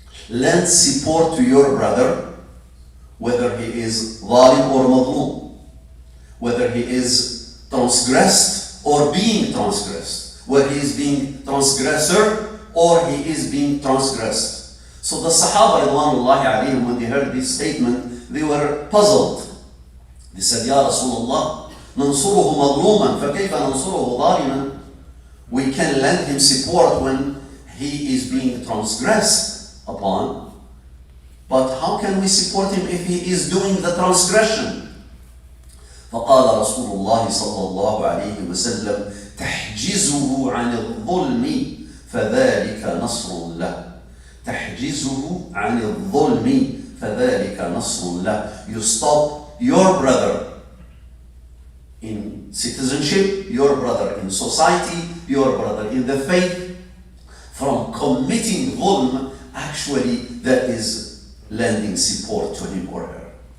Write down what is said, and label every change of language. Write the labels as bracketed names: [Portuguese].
[English] Lend support to your brother, whether he is zalim or mazlum, whether he is transgressed or being transgressed, whether he is being transgressor or he is being transgressed. So the Sahaba ridwanullahi alayhim, when they heard this statement, they were puzzled. They said, [Arabic] "Ya Rasulullah, ننصره مظلوما فكيف ننصره ظالما?" [English] We can lend him support when he is being transgressed upon, but how can we support him if he is doing the transgression? [Arabic] فقال رسول الله صلى الله عليه وسلم تحجزه عن الظلم فذلك نصر له. تحجزه عن الظلم فذلك نصر له. [English] You stop your brother in citizenship, your brother in society, your brother in the faith from committing dhulm. Actually, that is lending support to him or her.